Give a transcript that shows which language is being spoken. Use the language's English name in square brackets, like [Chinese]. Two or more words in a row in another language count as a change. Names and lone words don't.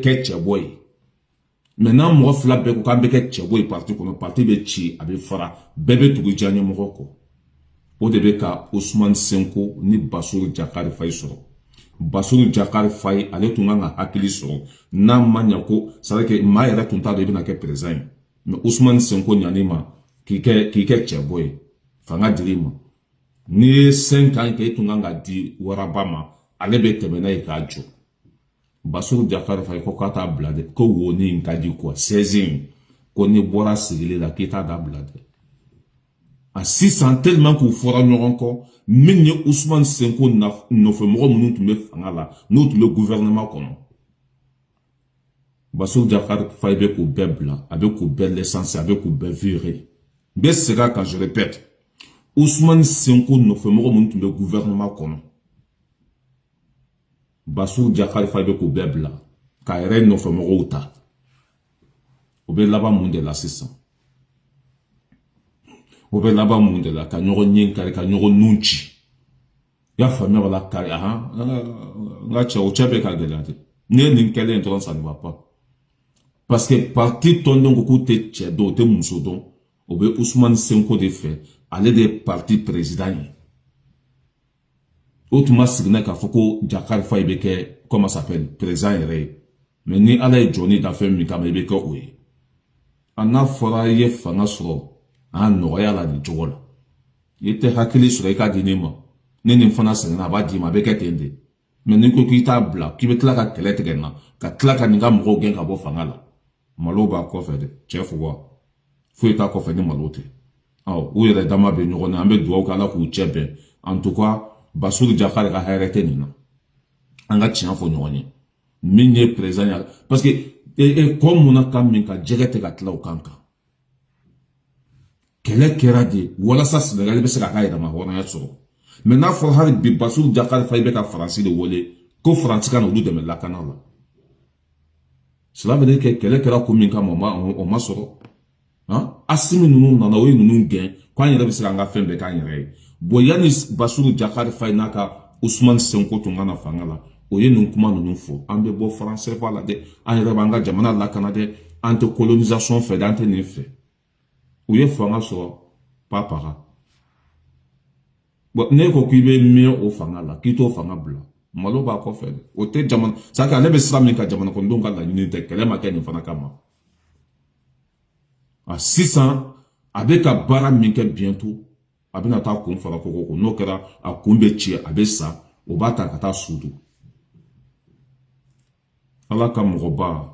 [Bambara] cɛbɔ ye maintenant mɔgɔ fila bɛɛ ko k'an bɛ kɛ cɛbɔ ye parti kɔnɔ parti bɛ ci a bɛ fara bɛɛ bɛ tugu diya ɲɛmɔgɔ kɔ o de bɛ ka Ousmane Sonko ni Bassirou Diomaye Faye sɔrɔ Bassirou Diomaye Faye ale tun kan ka hakili sɔrɔ n'a ma ɲɛ ko [French] c'est à dire que [Bambara] maa yɛrɛ tun t'a dɔn i bɛna kɛ président ye mais Ousmane Sonko ɲan'i ma k'i kɛ cɛbɔ ye fanga dir'i ma n'i ye 5 ans kɛ i tun kan ka di waraba ma ale bɛ tɛmɛ n'a ye k'a jɔ Bassirou Diomaye Faye ko k'a t'a bila dɛ ko wo ni in ka di quoi 16 ko n'i bɔra sigili la k'i t'a da bila dɛ a sisan tellement k'u fɔra ɲɔgɔn kɔ min ye Ousmane Sonko nɔfɛmɔgɔ minnu tun bɛ fanga la n'u tun bɛ gouvernement kɔnɔ Bassirou Diomaye Faye bɛ k'u bɛɛ bila a bɛ k'u bɛɛ licencier a bɛ k'u bɛɛ virer n bɛ segin a kan [French] je répète [Bambara] Ousmane Sonko nɔfɛmɔgɔ minnu tun bɛ gouvernement kɔnɔ Bassirou Diomaye Faye bɛ k'u bɛɛ bila k'a yɛrɛ nɔfɛmɔgɔw ta o bɛ laban mun de la sisan o bɛ laban mun de la ka ɲɔgɔn ɲɛ kari ka ɲɔgɔn nun ci i y'a faamuya wala kari n ka cɛ o cɛ bɛ ka gɛlɛya de ne ye nin kɛlen dɔrɔn [French] ça ne va pas parce que [Bambara] parti tɔndenw ko k'u tɛ cɛ dɔn o tɛ muso dɔn o bɛ Ousmane Sonko de fɛ ale de ye parti président ye o tuma siginna k'a fɔ ko Diomaye Faye bɛ kɛ [French] comment ça s'appelle [Bambara] président yɛrɛ ye mais ni Ala ye jɔnni da fɛn min kama i bɛ kɛ o ye a n'a fɔra i ye fanga sɔrɔ a nɔgɔya la nin cogo la i tɛ hakili sɔrɔ i ka di ne ma ne nin fana sɛgɛnna a b'a d'i ma a bɛ kɛ ten de mais ni ko k'i t'a bila k'i bɛ tila ka kɛlɛ tigɛ n na ka tila ka nin ka mɔgɔw gɛn ka bɔ fanga la malo b'a kɔfɛ dɛ cɛ fo wa foyi t'a kɔfɛ ni malo tɛ u yɛrɛ dama bɛ ɲɔgɔn na an bɛ dugawu kɛ Ala k'u cɛ bɛn [French] en tout cas [Bambara] Bassirou Diomaye ka hɛrɛ tɛ nin na an ka tiɲɛ fɔ ɲɔgɔn ye min ye président ye [French] parce que [Bambara] kɔ mun na kan min ka jɛgɛ tɛ ka tila o kan kan kɛlɛ kɛra de walasa Sénégal bɛ se ka yɛrɛma hɔrɔnya sɔrɔ mais n'a fɔra hali bi Bassirou Diomaye Faye bɛ ka Faransi de wele ko Faransi ka na olu dɛmɛ lakana la [French] cela veut dire que [Bambara] kɛlɛ kɛra ko min kama o ma sɔrɔ Assimi ninnu nana o ye ninnu gɛn k'an yɛrɛ bɛ se k'an ka fɛn bɛɛ k'an yɛrɛ ye bon yanni Bassirou Diomaye Faye n'a ka Ousmane Sonko tun kana fanga la o ye nin kuma ninnu fɔ an bɛ bɔ France fa la dɛ an yɛrɛ b'an ka jamana lakana dɛ an tɛ colonisation fɛ dɛ an tɛ nin fɛ u ye fanga sɔrɔ papaga bon ne ko k'i bɛ mɛn o fanga la k'i t'o fanga bila malo b'a kɔfɛ dɛ o tɛ jamana [French] c'est à dire [Bambara] ale bɛ sira min ka jamana kɔnɔdenw ka laɲini tɛ kɛlɛ ma kɛ nin fana kama sisan a bɛ ka baara min kɛ bientôt a bɛna taa kun fara koko ko n'o kɛra a kun bɛ ci a bɛ sa o b'a ta ka taa sudu Ala ka mɔgɔba